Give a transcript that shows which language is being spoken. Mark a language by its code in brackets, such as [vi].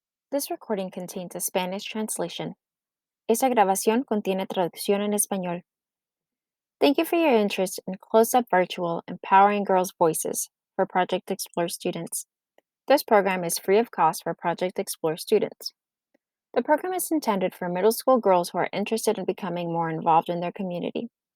[en] This recording contains a Spanish translation. [es] Esta grabación contiene traducción en español. [en] Thank you for your interest in Close-Up Virtual Empowering Girls' Voices for Project Explore students. This program is free of cost for Project Explore students. The program is intended for middle school girls who are interested in becoming more involved in their community.